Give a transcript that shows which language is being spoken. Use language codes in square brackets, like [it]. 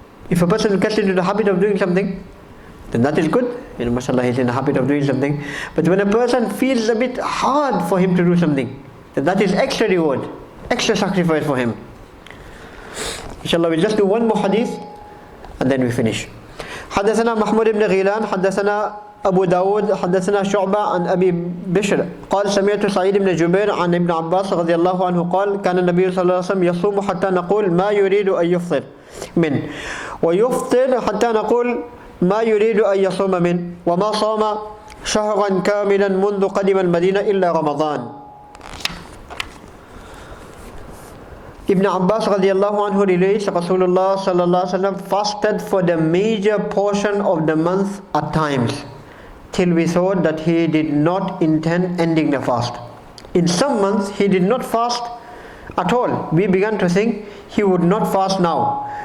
[en] If a person gets into the habit of doing something, then that is good. Mashallah, he's in the habit of doing something. But when a person feels a bit hard for him to do something, then that is extra reward, extra sacrifice for him. Inshallah, we'll just do one more hadith and then we finish. [ar] حدثنا محمود بن غيلان حدثنا أبو داود حدثنا شعبة عن أبي بشر قال سمعت سعيد بن جبير عن ابن عباس رضي الله عنه قال كان النبي صلى الله عليه وسلم يصوم حتى نقول ما يريد أن يفطر منه ويفطر حتى نقول ما يريد أن يصوم منه وما صام شهرا كاملا منذ قدم المدينة إلا رمضان. [en] Ibn Abbas radiallahu anhu relates Rasulullah sallallahu alaihi wasallam fasted for the major portion of the month at times, till we thought that he did not intend ending the fast. In some months he did not fast at all. We began to think he would not fast now.